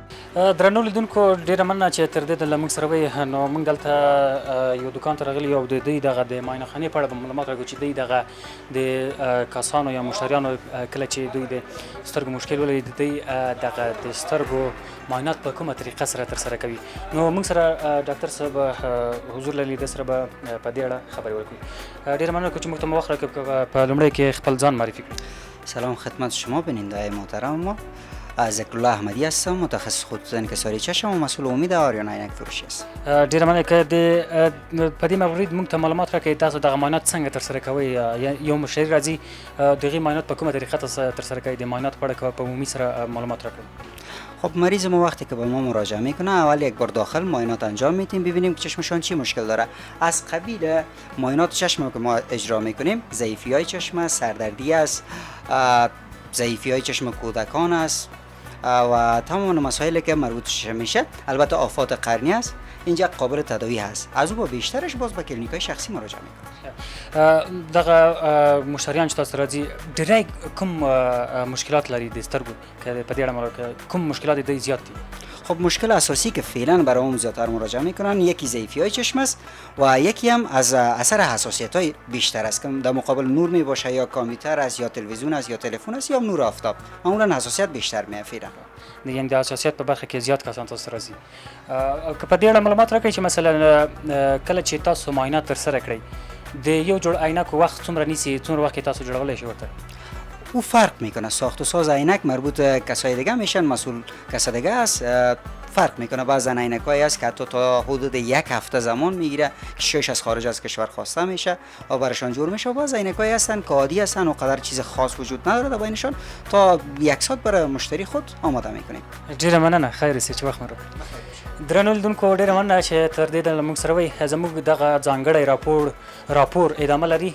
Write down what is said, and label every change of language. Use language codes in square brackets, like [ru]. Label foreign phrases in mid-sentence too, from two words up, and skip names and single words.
[ps] درنو لیدونکو ډیره مننه چې تر دې د موږ سره وي. نو موږ دلته یو دکان ته راغلي او د دوی دغه د معاینه خانې په اړه به معلومات راکړو چې دوی دغه د کسانو یا مشتریانو کله چې دوی د سترګو مشکل ولري د دوی دغه د سترګو معاینات په کومه طریقه سره ترسره کوي. نو موږ سره ډاکټر صاحب حضور له لیدو سره به په دې اړه خبرې وکړو. ډیره مننه چې موږ ته وخت راکړ. په لومړی کې خپل ځان معرفي کړو. [fa] سلام خدمت شما بیننده محترم. ما ذکرالله احمدی هستم، متخصص خطوط انکساری چشم و مسئول امید آریان عینک فروشی است. [ps] ډیره مننه که په دې مورید موږ ته معلومات راکړئ تاسو دغه معاینات څنګه ترسره کوئ. یو مشتری راځي د هغې معاینات په کومه طریقه ترسره کوئ؟ د معاینات په اړه که په عمومي سره معلومات راکړئ. [fa] خب مریض ما وقتی که به ما مراجعه میکنه اول یک بار داخل معاینات انجام میدیم ببینیم که چشمشان چی مشکل داره. از قبیل معاینات چشم که ما اجرا میکنیم ضعیفی های چشم، سردردی است، ضعیفی های چشم کودکان است و تمام مسائلی که مربوط چشم میشه. البته آفات قرنی است، اینجا قابل تداوی هست. از او با بیشترش باز به کلینیک های شخصی مراجعه میکنیم. [ps] دغه مشتریان چې تاسو راځي ډیری کوم مشکلات لري د سترګو که په دې اړه کوم مشکلات دوی زیات دي؟ [fa] خب مشکل اساسی که فعلا برای اون زیادتر مراجعه میکنن یکی ضعیفی های چشم است و یکی هم از اثر حساسیت های بیشتر است که در مقابل نور می باشه، یا کامپیوتر است یا تلویزیون است یا تلفن است یا نور آفتاب. معمولا حساسیت بیشتر میافیره. [ps] یعنی د حساسیت په برخه کې زیات کسان تاسو راځي. که په دې اړه معلومات راکړئ چې مثلا کله چې تاسو معاینات ترسره کړئ د یو جوړ عینکو وخت څومره نیسي، څومره وخت کې تاسو جوړولی شئ ورته؟ [fa] او فرق میکنه. ساخت و ساز عینک مربوط کسای دیگه میشن، مسئول کس دیگه است. فرق میکنه. بعضن عینکایی است که حتی تا حدود یک هفته زمان میگیره که شش از خارج از کشور خواسته میشه و برشان جور میشه. بعض عینکایی هستن که عادی هستن و قدر چیز خاص وجود نداره در بینشان. تا یک ساعت برای مشتری خود آماده میکنیم. [ps] ډیره مننه. خیر سي چې وخت مو راکړ. درنو لیدونکو ډیره مننه چې تر دې د موږ سره وئ. زموږ دغه ځانګړی راپور ادامه لري.